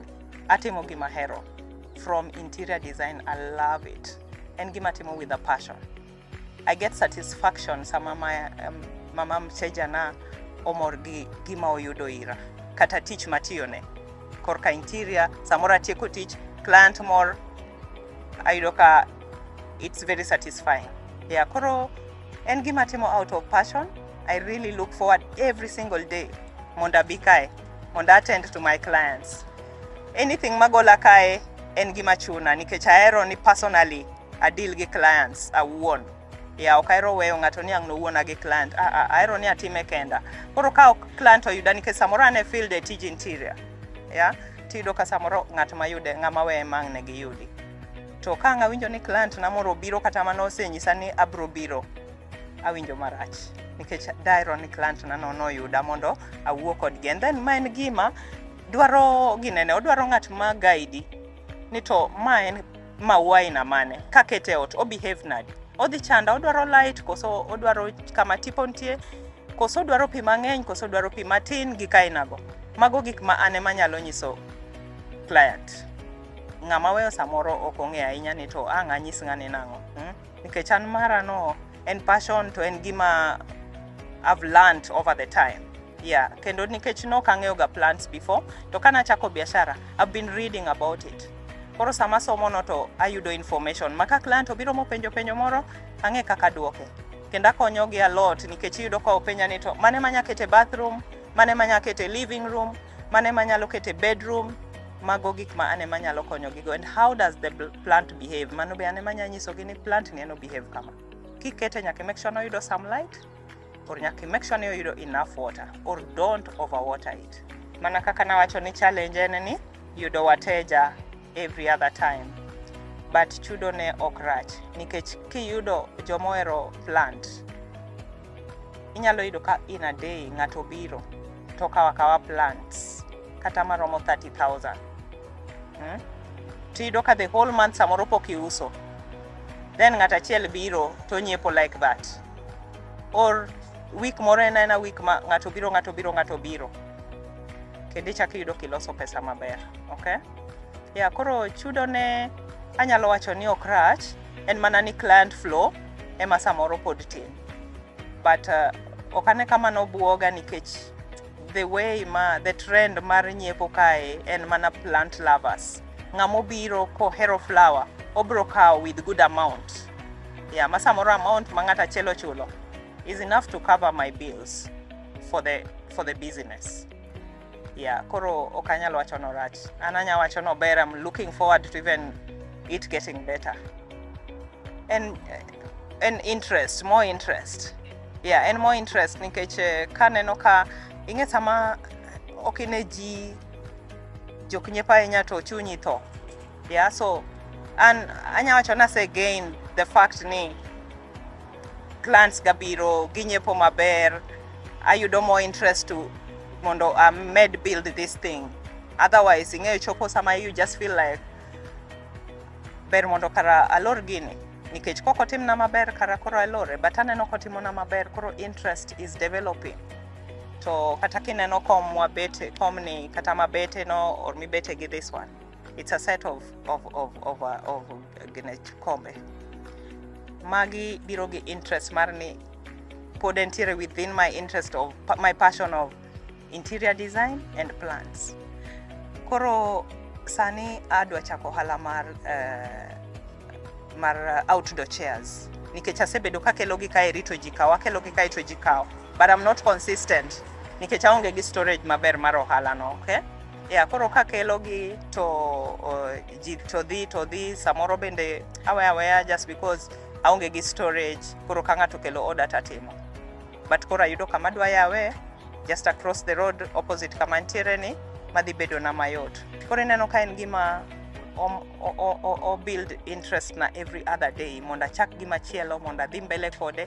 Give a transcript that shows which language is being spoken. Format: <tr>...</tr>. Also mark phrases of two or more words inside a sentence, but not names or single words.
<luo>Atimo gima hero.</luo> <en>From interior design, I love it.</en> <luo>And gima timo</luo> <en>with a passion. I get satisfaction</en> <luo>sama mama mteja na omor gi gima oyudo ira. Kata tich matiyone. Korka interior, samora tieko tich, client more, ayudo ka</luo> <en>it's very satisfying. Yeah,</en> <luo>koro en gima timo</luo> <en>out of passion. I really look forward every single day</en> <luo>mondo abi kae, mondo</luo> <en>attend to my clients.</en> <luo>Anything magola kae en gima chuna nikech ahero ni</luo> <en>personally I deal</en> <luo>gi clients awuon. Yeah, ok ahero weyo ng'ato ni ang' nowuona gi client. Ahero ni atime kenda. Koro ka client oyuda nikech samoro ane field e tij interior. Yeah, tiyudo ka samoro ng'at mayude ng'ama weye mang' ne giyudi. To ka ang' awinjo ni client na moro biro kata mano osenyisa ni abro biro, awinjo marach. Nikech dairo ni client na no yuda mondo awuo kodgi.</luo> <en>And then</en> <luo>ma en gima dwaro ginene, odwaro ng'at ma guide ni to ma en maua ina mane, kakete ot, o behave nadi. Odhi chanda, odwaro light, koso odwaro kama tipo ntie, koso odwaro pi mang'eny, koso odwaro pi matin gi kainago. Mago gik ma ane manyalo nyiso client. Ng'ama weyo samoro ok ong'e ahinya ni to ang' anyis ng'ani nang'o. Nikech an mara no en passion to en gima</luo> <en>I've learned over the time. Yeah,</en> <luo>kendo nikech no kang'eyo ga</luo> <en>plants before,</en> <luo>to kana chako biashara,</luo> <en>I've been reading about it.</en> <luo>Koro sama somo no to ayudo information. Maka client obiro penjo moro, ang'e kaka duoke. Kenda konyo gi</luo> <en>a lot</en> <luo>nikech iyudo ka openya ni to mane manya kete bathroom, mane manya kete</luo> <en>living room,</en> <luo>mane manyalo kete bedroom, mago gik ma ane manyalo konyo gigo.</luo> <en>And how does the plant behave?</en> <luo>Mano be ane manya nyiso gi ni plant ni eno behave kama. Kikete nyaka</luo> <en>make sure</en> <luo>no yudo</luo> <en>some light,</en> <luo>or nyaka</luo> <en>make sure</en> <luo>no yudo</luo> <en>enough water, or don't overwater it.</en> <luo>Mana kaka nawacho ni challenge ene ni yudo wateja</luo> <en>every other time.</en> <luo>But chudo ne okrach. Nikech kiyudo jomoero plant, inyalo yudo ka</luo> <en>in a day</en> <luo>ng'ato biro to kawa plants kata maromo 30,000. Tiyudo ka</luo> <en>the whole month</en> <luo>samoro pok iuso. Then ng'ata chiel biro to nyiepo</luo> <en>like that.</en> <luo>Or week moro ena week ma ng'ato biro. Kendo chak iyudo kiloso pesa maber, okay? Yeah, koro chudo ne anyalo wacho ni okrach, en mana ni</luo> <en>client flow</en> <luo>ema samoro pod tin. But okane kama no buoga nikech</luo> <en>the trend</en> <luo>mar nyiepo kae en mana</luo> <en>plant lovers.</en> <luo>Ng'amo biro ko hero flower, obro kawo</luo> <en>with good amount. Yeah,</en> <luo>masamoro amount ma ng'ata chelo chulo</luo> <en>is enough to cover my bills for the business. Yeah,</en> <luo>koro okanyalo wacho no rach. Ananya wacho no ber.</luo> <en>I'm looking forward to even it getting better. And interest, more interest. Yeah, and more interest</en> <luo>nikech kaneno ka ing'e sama okine ji jok nyiepa enya to chunyi to.</luo> <en>Yeah, so</en> <luo>anya wacho na</luo> <en>say again the fact</en> <luo>ni clients gabiro ginyepo maber, ayudo</luo> <en>more interest</en> <luo>to mondo med</luo> <en>build this thing.</en> <luo>Otherwise ing'e chopo sama</luo> <en>you just feel like</en> <luo>ber mondo kara alor gini nikech koko timna maber kara koro alore, but aneno kotimona maber koro</luo> <en>interest is developing.</en> <luo>To kata kineno komni kata mabete no or mibete gi</luo> <en>this one, it's a set of</en> <luo>gine kombe magi biro gi interest mar ni pod entiere</luo> <en>within my interest of my passion of interior design and plants.</en> <luo>Koro sani adwa chako ohala mar</luo> <en>outdoor chairs.</en> <luo>Nikech asebedo kakelogi kae rito ji kawo, akelogi kae to ji kawo.</luo> <en>But I'm not consistent.</en> <luo>Nikech aonge gi storage maber mar ohala no, okay? Yeah, koro kakelogi to ji to dhi samoro bende aweya</luo> <en>just because</en> <luo>aonge gi storage, koro ka ng'ato kelo order tatimo. But koro ayudo kama adwa yawe</luo> <en>just across the road opposite</en> <luo>kama ntiere ni madhi bedo na mayot. Koro ineno ka en gima o build interest na</luo> <en>every other day</en> <luo>mondo achak gima chielo mondo adhi mbele kode.</luo>